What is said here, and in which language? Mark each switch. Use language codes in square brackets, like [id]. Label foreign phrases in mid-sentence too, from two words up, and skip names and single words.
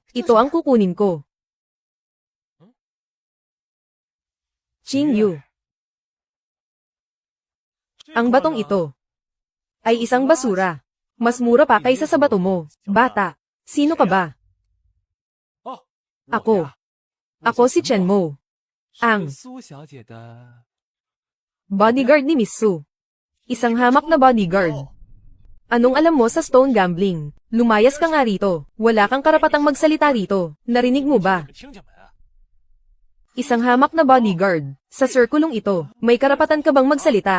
[tl] Ito ang kukunin ko. Qing Yu. Ang batong ito ay isang basura. Mas mura pa kaysa sa bato mo. Bata, sino ka ba? Ako. Ako si Chen Mo. Ang [zh] 苏小姐的 [tl] bodyguard ni Miss Su. Isang hamak na bodyguard. Anong alam mo sa [en] stone gambling? [tl] Lumayas ka nga rito. Wala kang karapatang magsalita rito. Narinig mo ba? [zh] 听见没？ [tl] Isang hamak na bodyguard. Sa sirkulong ito, may karapatan ka bang magsalita?